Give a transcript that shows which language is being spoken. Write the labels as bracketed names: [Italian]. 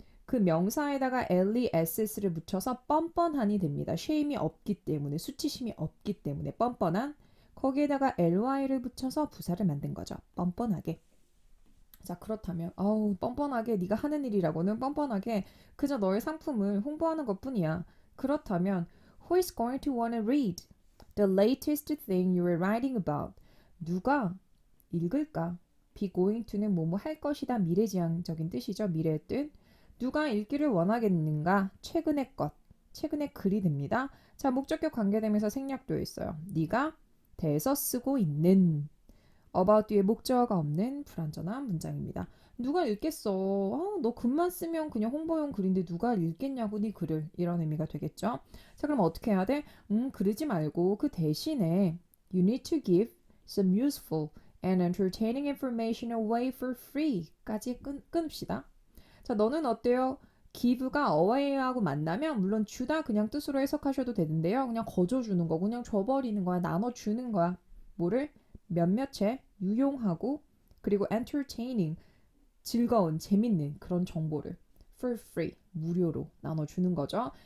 [Korean] 그 명사에다가 less를 붙여서 뻔뻔하니 됩니다. shame이 없기 때문에, 수치심이 없기 때문에 뻔뻔한. 거기에다가 ly를 붙여서 부사를 만든 거죠. 뻔뻔하게. 자, 그렇다면 뻔뻔하게 네가 하는 일이라고는 뻔뻔하게 그저 너의 상품을 홍보하는 것뿐이야. 그렇다면 [English] who is going to want to read the latest thing you are writing about? [Korean] 누가 읽을까? be going to는 뭐뭐 할 것이다 미래지향적인 뜻이죠. 미래의 뜻. 누가 읽기를 원하겠는가? 최근의 것. 최근의 글이 됩니다. 자, 목적격 관계되면서 생략되어 있어요. 네가 대서 쓰고 있는 about 뒤에 목적어가 없는 불완전한 문장입니다. 누가 읽겠어? 너 글만 쓰면 그냥 홍보용 글인데 누가 읽겠냐고 네 글을 이런 의미가 되겠죠. 자, 그럼 어떻게 해야 돼? 그러지 말고 그 대신에 [English] you need to give some useful and entertaining information away for free [Korean] 까지 끊읍시다. 자, 너는 어때요? give가 away하고 만나면 물론 주다 그냥 뜻으로 해석하셔도 되는데요. 그냥 거저주는 거, 그냥 줘버리는 거야. 나눠주는 거야. 뭐를? 몇몇의 유용하고 그리고 entertaining, 즐거운, 재밌는 그런 정보를 [English] for free, [Korean] 무료로 나눠주는 거죠.